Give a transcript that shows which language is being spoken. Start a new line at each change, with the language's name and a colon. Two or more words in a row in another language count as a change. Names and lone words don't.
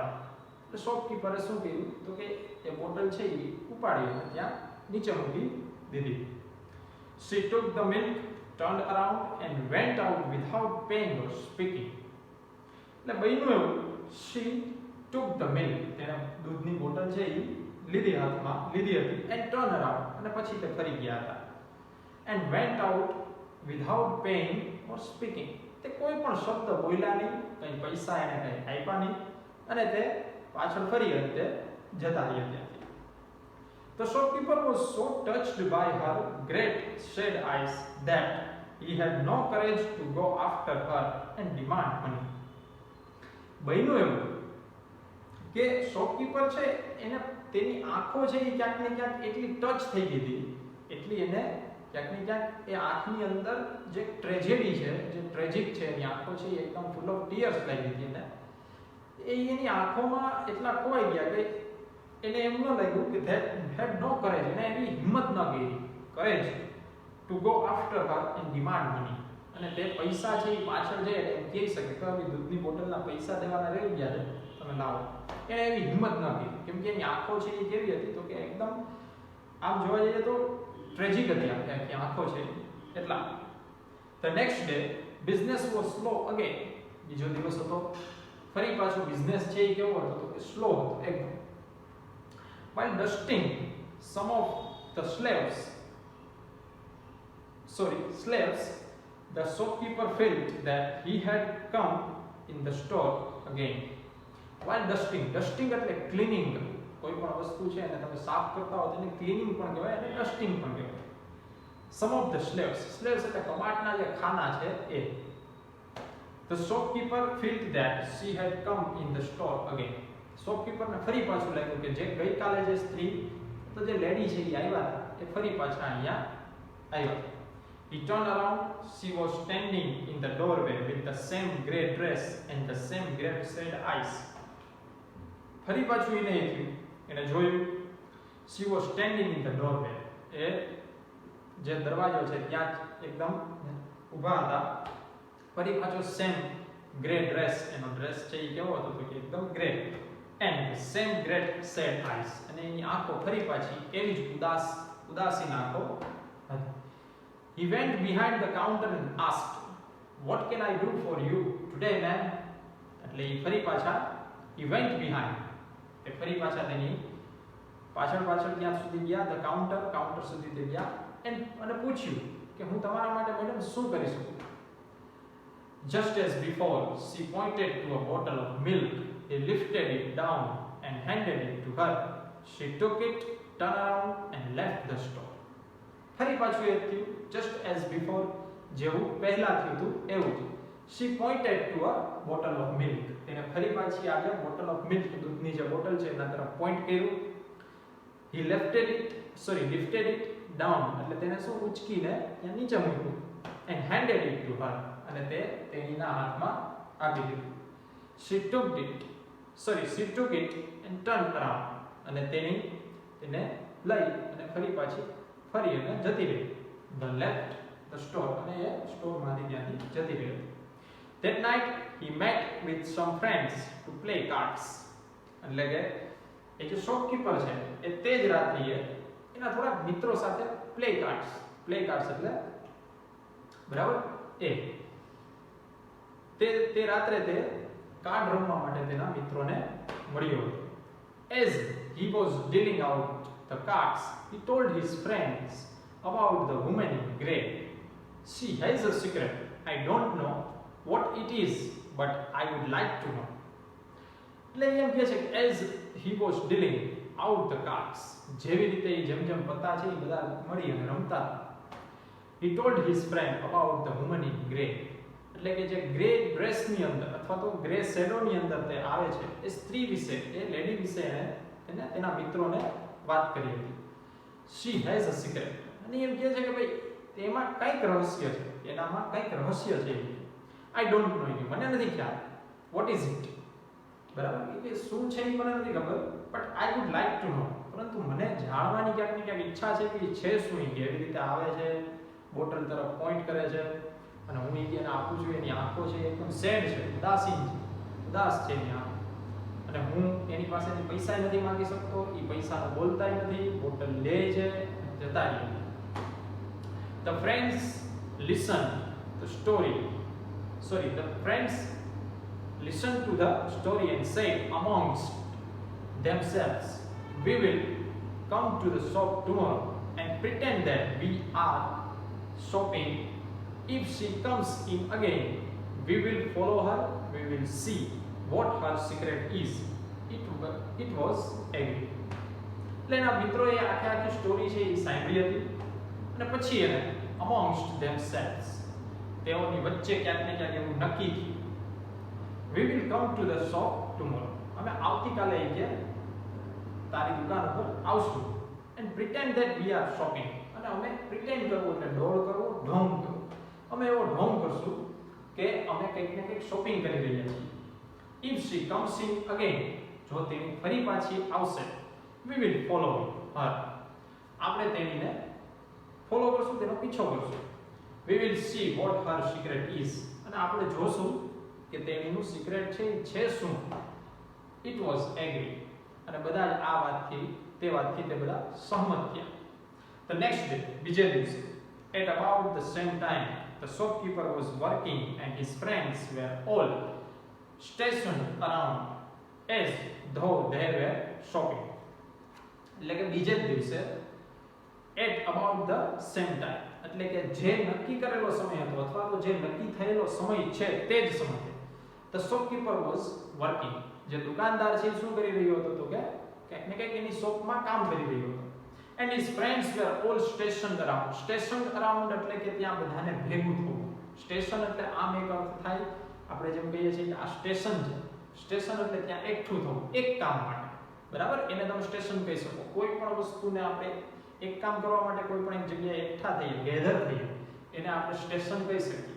English: The shopkeeper
Gujarati: શું કર્યું તો કે એ બોટલ છે એ ઉપાડી અને ત્યાં નીચે મૂકી દીધી.
English: She took the milk, turned around and went out without paying or speaking.
Gujarati: એટલે બન્યું એવું,
English: she took the milk,
Gujarati: તેને દૂધની બોટલ છે એ લીધી હતી
English: and turned around
Gujarati: અને પછી તે ફરી ગયા હતા.
English: And went out without paying or speaking.
Gujarati: તે કોઈ પણ શબ્દ બોલ્યા નહીં, કંઈ પૈસા એને કંઈ આપ્યા નહીં અને તે પાછળ ફરી અને તે જતા રહ્યા ત્યાંથી.
English: The shopkeeper was so touched by her great sad eyes that he had no courage to go after her and demand money.
Gujarati: બન્યું એવું કે શોપકીપર છે એને તેની આંખો છે એ ક્યાંક ને ક્યાંક એટલી ટચ થઈ ગઈ હતી, એટલી એને ક્યાંક ને ક્યાંક એ આંખની અંદર જે ટ્રેજેડી છે, જે ટ્રેજિક છે એની આંખો છે એ એકદમ
English: full of tears
Gujarati: લાગી હતી એને. એ એની આંખોમાં એટલા ખોવાઈ ગયા કે એને એમ ન લાગ્યું કે
English: that had no courage,
Gujarati: એને એવી હિંમત ન કરી
English: courage to go after her and demand money.
Gujarati: અને તે પૈસા છે એ પાછળ જાય એટલે એમ કહી શકે કે હવે દૂધની બોટલના પૈસા દેવાના રહી ગયા છે, તમે લાવો. એને એવી હિંમત ન કરી, કેમ કે એની આંખો છે એ કેવી હતી તો કે એકદમ આમ જોવા જઈએ તો ટ્રેજિક હતી આખી આંખો છે એટલા.
English: The next day business was slow again.
Gujarati: બીજો દિવસ હતો, ફરી પાછો બિઝનેસ છે એ કેવો હતો તો કે સ્લો હતો એકદમ.
English: While dusting some of the slaves, the shopkeeper felt that he had come in the store again. While dusting
Gujarati: એટલે ક્લીનિંગ કરવું. કોઈ પણ વસ્તુ છે અને તમે સાફ કરતા હો તેને ક્લીનિંગ પણ કહેવાય અને ડસ્ટિંગ પણ કહેવાય.
English: Some of the slaves
Gujarati: એટલે કબાટના જે ખાના છે એ.
English: The shopkeeper felt that she had come in the store again.
Gujarati: શોપકીપર ને ફરી પાછું લાગ્યું કે જે ગઈકાલે જે સ્ત્રી તો જે લેડી છે એ આવ્યા હતા એ ફરી પાછા અહીંયા આવ્યા.
English: He turned around. She was standing in the doorway with the same grey dress and the same grape shade eyes.
Gujarati: ફરી પાછું એને એ થયું, એને જોયું.
English: She was standing in the doorway.
Gujarati: એ જે દરવાજો છે ત્યાં એકદમ ઊભા હતા. ફરી પાછો
English: same grey dress,
Gujarati: એનો ડ્રેસ છે એ કેવો હતો તો કે એકદમ ગ્રે,
English: and the same great sad eyes,
Gujarati: અને એની આંખો ફરી પાછી એવી જ ઉદાસીન આંખો હતી.
English: He went behind the counter and asked, "What can I do for you today, ma'am?"
Gujarati: એટલે એ ફરી પાછા
English: he went behind,
Gujarati: એ ફરી પાછા તેની પાછળ ત્યાં સુધી ગયા,
English: the counter
Gujarati: સુધી તે ગયા અને પૂછ્યું કે હું તમારા માટે મેડમ શું કરી શકું.
English: Just as before, she pointed to a bottle of milk. He lifted it down and handed it to her. She took it, turned around and left the store.
Gujarati: ફરી પાછું એ થયું,
English: just as before,
Gujarati: જેવું પહેલા થયું હતું એવું જ.
English: She pointed to a bottle of milk.
Gujarati: તેને ફરી પાછી આગળ
English: bottle of milk,
Gujarati: દૂધની જે બોટલ છે એના તરફ પોઈન્ટ કર્યું.
English: He lifted it down,
Gujarati: એટલે તેને શું ઉચકીને ત્યાં નીચે મૂક્યું,
English: and handed it to her,
Gujarati: અને તે તેણીના હાથમાં આપી દીધું.
English: She took it and turned around,
Gujarati: અને તેને લઈ અને ફરી અને જતી રહી.
English: The left the store,
Gujarati: અને એ સ્ટોરમાંથી ત્યાંથી જતી રહી.
English: That night he met with some friends to play cards.
Gujarati: એટલે કે એ જે શોપકીપર છે એ તે જ રાત્રિએ એના થોડા મિત્રો સાથે
English: play cards
Gujarati: એટલે બરાબર એ તે રાત્રે તે કાર્ડ રમવા માટે તેના મિત્રોને મળ્યો હતો.
English: As he was dealing out the cards, he told his friends about the woman in grey. She has a secret. I don't know what it is, but I would like to know.
Gujarati: એટલે એમ કહે છે કે
English: as he was dealing out the cards,
Gujarati: જેવી રીતે જેમ પત્તા છે એ બધા મળી અને રમતા,
English: he told his friend about the woman in grey.
Gujarati: એટલે કે જે ગ્રે ડ્રેસની અંદર અથવા તો ગ્રે શેડોની અંદર તે આવે છે એ સ્ત્રી વિશે, એ લેડી વિશે એને તેના મિત્રોને વાત કરી હતી.
English: She has a secret.
Gujarati: અને એમ કહે છે કે ભાઈ તેમાં કંઈક રહસ્ય છે, એનામાં કંઈક રહસ્ય છે.
English: I don't know it.
Gujarati: મને નથી ખ્યાલ.
English: What is it?
Gujarati: બરાબર, કે શું છે એ મને નથી ખબર,
English: but I would like to know.
Gujarati: પરંતુ મને જાણવાની ક્યાંક ને ક્યાંક ઈચ્છા છે કે છે શું, કેવી રીતે આવે છે, બોટલ તરફ પોઈન્ટ કરે છે અને હું એને આપું છું. એની આંખો છે એકદમ સેડ છે, ઉદાસ છે એની આંખો, અને હું એની પાસેથી પૈસા નથી માંગી શકતો, એ પૈસાનો બોલતા નથી, બોટલ લે છે જતા રહે.
English: The friends listened to the story and said amongst themselves, "We will come to the shop tomorrow and pretend that we are shopping. If she comes in again, we will follow her. We will see what her secret is." It was agreed.
Gujarati: એટલે એના મિત્રોએ આખી સ્ટોરી છે એ સાંભળી હતી અને પછી એને
English: amongst themselves,
Gujarati: તેઓની વચ્ચે ક્યાંક ને ક્યાંક એવું નક્કી થયું,
English: we will come to the shop tomorrow.
Gujarati: અમે આવતીકાલે કે તારી દુકાન ઉપર આવશું,
English: and pretend that we are shopping.
Gujarati: અને અમે pretend કરવું એટલે ડોળ કરવું, ઢોંગ કરવું. અમે એવો ઢોંગ કરશું કે અમે કંઈક ને કંઈક શોપિંગ કરી રહ્યા છીએ.
English: If she comes in again,
Gujarati: જો તેની ફરી પાછી આવશે,
English: We will follow her.
Gujarati: આપણે તેણીને ફોલો કરશું, તેનો પીછો કરશું.
English: We will see what her secret is.
Gujarati: અને આપણે જોશું કે તેણીનું સિક્રેટ છે શું.
English: It was agree.
Gujarati: અને બધા જ આ વાતથી તે બધા સહમત થયા.
English: The next day,
Gujarati: બીજે દિવસે,
English: at about the same time, the shopkeeper was working and his friends were all stationed around as though they were shopping.
Gujarati: એટલે કે બીજે જ દિવસે
English: at about the same time,
Gujarati: એટલે કે જે નક્કી કરેલો સમય હતો અથવા તો જે નક્કી થયેલો સમય છે તે જ સમયે
English: the shopkeeper was working.
Gujarati: જે દુકાનદાર છે શું કરી રહ્યો હતો તો કે કંઈક ને કંઈક એની શોપમાં કામ કરી રહ્યો હતો.
English: And his friends were all stationed around. Stationed around
Gujarati: એટલે કે ત્યાં બધાને ભેગું થવું. સ્ટેશન એટલે આમ એક અર્થ થાય, આપણે જેમ કહીએ છીએ કે આ સ્ટેશન છે. સ્ટેશન એટલે ત્યાં એકઠું થવું એક કામ માટે, બરાબર? એને તમે સ્ટેશન કહી શકો. કોઈ પણ વસ્તુને આપણે એક કામ કરવા માટે કોઈ પણ એક જગ્યાએ એકઠા થઈએ, ગેધર થઈએ, એને આપણે સ્ટેશન કહી શકીએ.